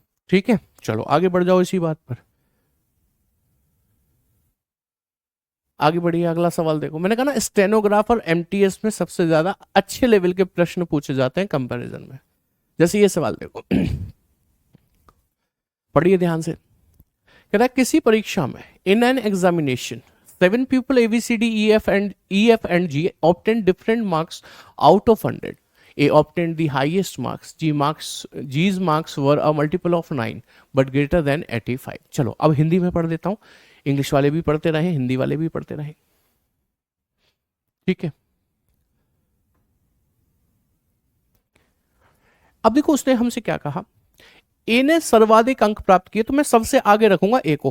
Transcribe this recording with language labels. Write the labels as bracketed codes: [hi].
[hi] ठीक है, चलो आगे बढ़ जाओ इसी बात पर। आगे बढ़िए, अगला सवाल देखो। मैंने कहा ना स्टेनोग्राफर एमटीएस में सबसे ज्यादा अच्छे लेवल के प्रश्न पूछे जाते हैं कंपैरिजन में। जैसे ये सवाल देखो, पढ़िए ध्यान से। कह रहा है किसी परीक्षा में [en] In an examination 7 people ABCD EF and G obtained different marks out of 100. A obtained the highest marks. G's marks were a multiple of 9 but greater than 85. [hi] चलो अब हिंदी में पढ़ देता हूं, इंग्लिश वाले भी पढ़ते रहे, हिंदी वाले भी पढ़ते रहे। ठीक है, अब देखो उसने हमसे क्या कहा। ए ने सर्वाधिक अंक प्राप्त किए, तो मैं सबसे आगे रखूंगा ए को।